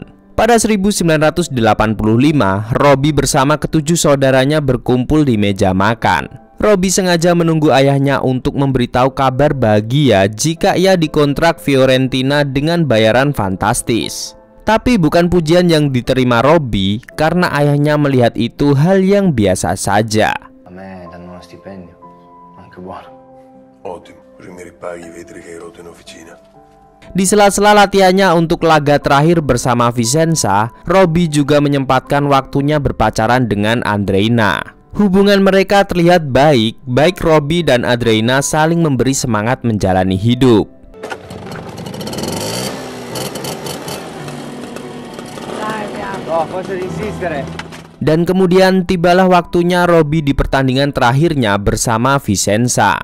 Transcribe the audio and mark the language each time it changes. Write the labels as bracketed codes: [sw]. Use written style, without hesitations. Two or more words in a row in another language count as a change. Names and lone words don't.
[id] Pada 1985, Robby bersama ketujuh saudaranya berkumpul di meja makan. Robby sengaja menunggu ayahnya untuk memberitahu kabar bahagia jika ia dikontrak Fiorentina dengan bayaran fantastis. Tapi bukan pujian yang diterima Robby karena ayahnya melihat itu hal yang biasa saja. [it] A me danno uno stipendio, anche buono. Ottimo, così mi ripaghi i vetri che hai rotto in officina. [id] Di sela-sela latihannya untuk laga terakhir bersama Vicenza, Robby juga menyempatkan waktunya berpacaran dengan Andreina. Hubungan mereka terlihat baik Robby dan Andreina saling memberi semangat menjalani hidup. Dan kemudian tibalah waktunya Robby di pertandingan terakhirnya bersama Vicenza.